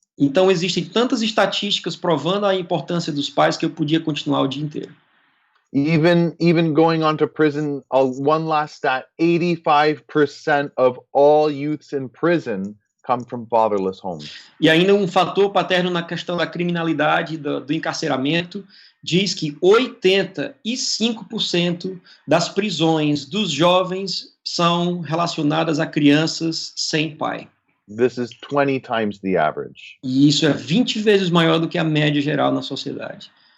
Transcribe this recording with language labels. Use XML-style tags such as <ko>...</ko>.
<pt>Então existem tantas estatísticas provando a importância dos pais que eu podia continuar o dia inteiro.</pt> <en>Even going on to prison, one last stat, 85% of all youths in prison come from fatherless homes.</en> <pt>E ainda um fator paterno na questão da criminalidade, do encarceramento, diz que 85% das prisões dos jovens são relacionadas a crianças sem pai.</pt> <en>This is 20 times the average.</en> <pt>E isso é 20 vezes maior do que a média geral na sociedade.</pt>